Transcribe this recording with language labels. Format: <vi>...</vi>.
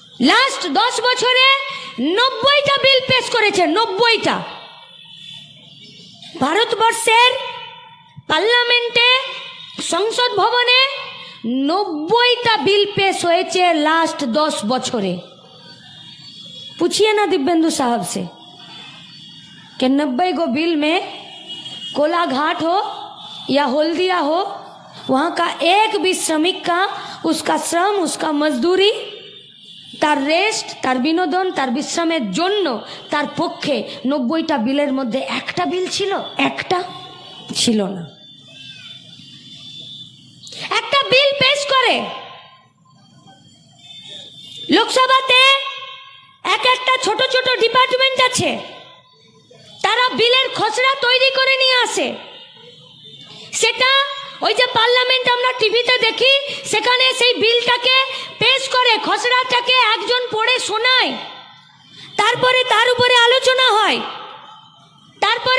<bn>Last 10 বছরে 90টা বিল পেশ করেছে, 90টা। ভারতবর্ষের পার্লামেন্টে, সংসদ ভবনে 90টা</bn> <hi>बिल पेश</hi> <bn>হয়েছে लास्ट 10 বছরে।</bn> <hi>पूछिए ना दिव्येंदु साहब से कि 90 गो बिल में कोलाघाट हो या हल्दिया हो, वहाँ का एक भी श्रमिक का उसका श्रम, उसका मजदूरी,</hi> <bn>তার রেস্ট, তার বিনোদন, তার বিশ্রামের জন্য তার পক্ষে 90টা বিলের মধ্যে একটা বিল ছিল? একটা ছিল না। একটা বিল পেশ করে লোকসভাতে, একটা ছোট ছোট ডিপার্টমেন্ট আছে, তারা বিলের খসড়া তৈরি করে নিয়ে আসে। সেটা ওই যে পার্লামেন্ট আমরা টিভিতে দেখি, সেখানে সেই বিলটাকে পেশ করে, খসড়াটাকে একজন পড়ে শোনায়, তারপরে তার উপরে আলোচনা হয়, তারপরে</bn>